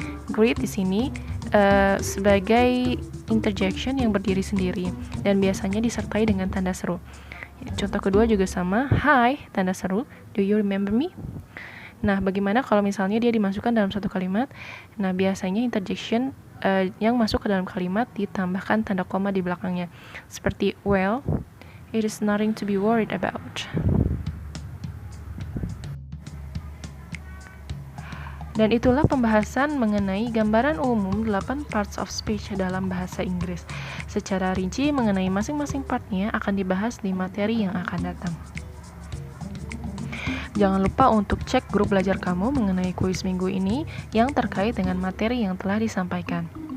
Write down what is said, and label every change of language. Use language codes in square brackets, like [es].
[id] Great di sini sebagai interjection yang berdiri sendiri dan biasanya disertai dengan tanda seru. Contoh kedua juga sama, [en] hi, [id] tanda seru, [en] do you remember me? [id] Nah, bagaimana kalau misalnya dia dimasukkan dalam satu kalimat? Nah, biasanya interjection yang masuk ke dalam kalimat ditambahkan tanda koma di belakangnya. Seperti [en] well, it is nothing to be worried about. [id] Dan itulah pembahasan mengenai gambaran umum 8 parts of speech dalam bahasa Inggris. Secara rinci mengenai masing-masing partnya akan dibahas di materi yang akan datang. Jangan lupa untuk cek grup belajar kamu mengenai kuis minggu ini yang terkait dengan materi yang telah disampaikan.